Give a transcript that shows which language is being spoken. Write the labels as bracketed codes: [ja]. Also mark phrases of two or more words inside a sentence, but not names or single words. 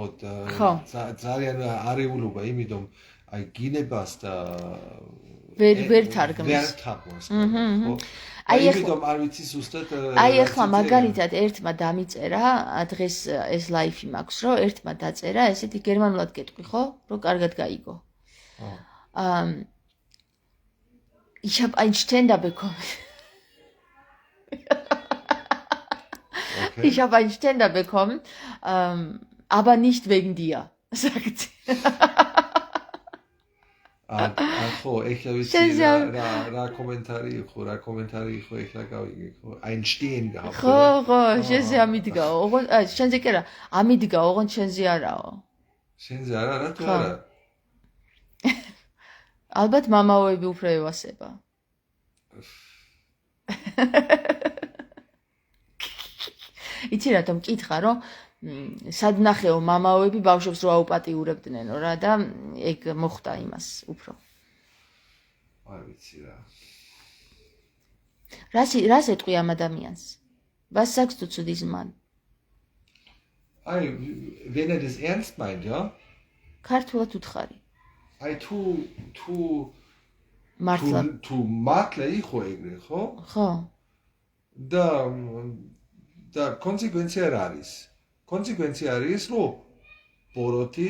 [ka] ძალიან არეულობა, იმიტომ გინებას და ვერ თარგმნის. ვერ თარგმნის. ხო? იმიტომ არ ვიცი სუსტად. ახლა მაგალითად ერთმა დამიწერა, დღეს ეს ლაიფი მაქვს, რომ ერთმა დაწერა, ესეთი გერმანულად გეტყვი, ხო? რომ კარგად გაიგო. [de] Ich habe einen Ständer bekommen. Ich habe einen Ständer bekommen, aber nicht wegen dir, sagt sie. [ka] ხო, ეხლა ვიცი რა კომენტარი იყო, ეხლა გავიგე, ხო, [de] Einstein gehabt. [ka] ხო, შენზე ამიდგა, ოღონ შენზე კი არა, ამიდგა, ოღონ შენზე არაო. შენზე არა, რატო არა? ალბათ მამაოები უფრო ევასება. იცი რატომ მკითხა, რომ სადნახეო მამაოები ბავშვებს რო აუპატიურებდნენ რა და ეგ მოხდა იმას უფრო. არ ვიცი რა. რას ეტყვი ამ ადამიანს? [de] Was sagst du zu diesem Mann? Wenn das ernst meint, ja? [ka] ქართულად უთხარი. თუ მართლა იყო ეგრე, ხო? ხო. და კონსეკვენცია რა არის? კონსეკვენცია არის, რომ ბოროტი